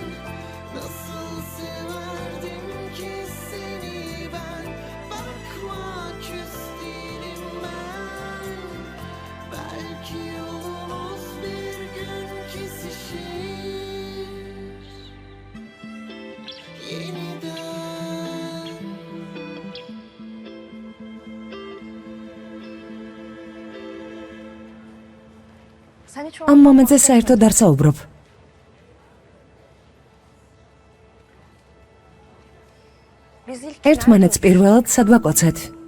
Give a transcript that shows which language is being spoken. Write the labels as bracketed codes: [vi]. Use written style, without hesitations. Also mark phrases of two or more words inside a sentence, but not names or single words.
[tr] Nasıl severdim ki seni ben. Bakma küs değilim ben. Belki yolumuz bir gün kesişir yeniden. [ka] ამ მომენტზე საერთოდ არ საუბრობ. ერთმანეთს პირველად სად ვაკოცეთ?